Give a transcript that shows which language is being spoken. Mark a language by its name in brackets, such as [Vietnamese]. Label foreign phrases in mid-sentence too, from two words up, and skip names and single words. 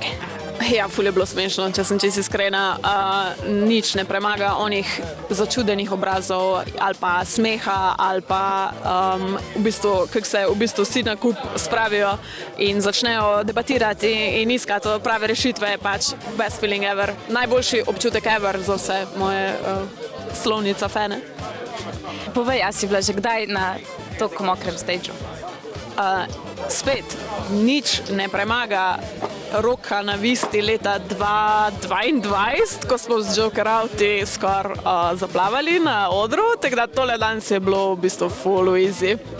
[Slovenian] Ja, ful je bilo smešno, če sem čisto iskrena. Nič ne premaga onih začudenih obrazov ali pa smeha ali pa v bistvu vsi na kup spravijo in začnejo debatirati in iskati prave rešitve, pač [English] best feeling ever. [Slovenian] Najboljši občutek ever za vse moje slovnica fane. Povej, a si bila že kdaj na toliko mokrem stageu? Spet, nič ne premaga Roka na Visti leta 2022, ko smo z Joker Outi skoraj zaplavali na odru, tako da tole danes je bilo v bistvu full easy.